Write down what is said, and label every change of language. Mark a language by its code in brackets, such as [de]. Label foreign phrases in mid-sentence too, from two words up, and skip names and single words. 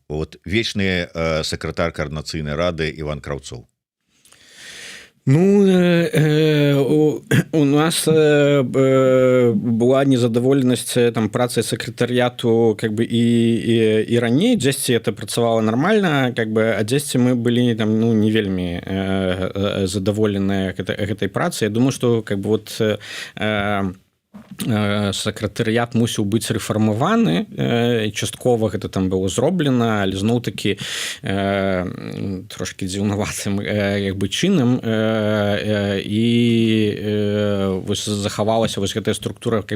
[be] Вот вечны сакратар каардынацыйнай рады Іван Краўцоў. Ну у нас была незадаволенасць там працай сакратарыяту [ru] как бы [be] і раней дзесьці это працавала нормально [ru] как бы [be] а дзесьці мы былі там ну не вельмі задаволеныя гэтай працай. [ru] Я думаю что как бы [be] вот сакратарыят мусіў быць рэфармаваны часткова гэта там было зроблена але зноў-такі трошки дзіўнаватым як бы чынам і вось захавалася вось гэтая структура [ru] как бы